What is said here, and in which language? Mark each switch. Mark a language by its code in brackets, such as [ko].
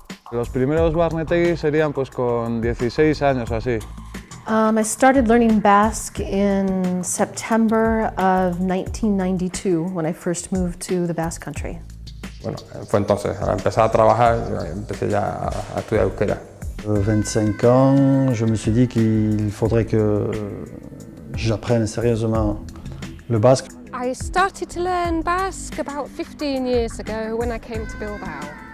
[es] Los primeros barnetegis serían pues con 16 años o así. [en] I started learning Basque in September of 1992 when I first moved to the Basque Country. [es] Bueno, fue entonces, al empezar a trabajar, empecé ya a estudiar euskera. [fr] 25 ans, je me suis dit qu'il faudrait que j'apprenne sérieusement le basque. [en] I started to learn Basque about 15 years ago when I came to Bilbao.